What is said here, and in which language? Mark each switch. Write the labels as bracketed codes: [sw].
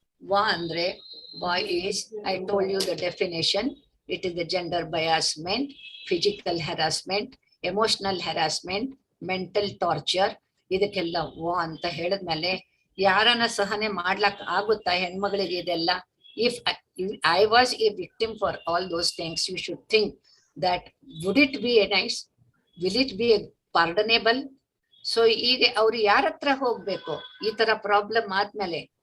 [en] ವಾ ಅಂದ್ರೆ bias, I told you the definition. It is the gender ಬಯಾಸ್ಮೆಂಟ್, physical harassment, emotional harassment, mental torture. [kn] ಇದಕ್ಕೆಲ್ಲ ವಾ ಅಂತ ಹೇಳಿದ್ಮೇಲೆ ಯಾರನ್ನ ಸಹನೆ ಮಾಡ್ಲಕ್ ಆಗುತ್ತಾ ಹೆಣ್ಮಗಳಿಗೆ ಇದೆಲ್ಲ? [en] If I was a victim for all those things, you should think that would it be a nice, will it be a pardonable? [kn] So ಈಗ ಅವ್ರು ಯಾರ ಹತ್ರ ಹೋಗ್ಬೇಕು ಈ ತರ ಪ್ರಾಬ್ಲಮ್ ಆದ್ಮೇಲೆ?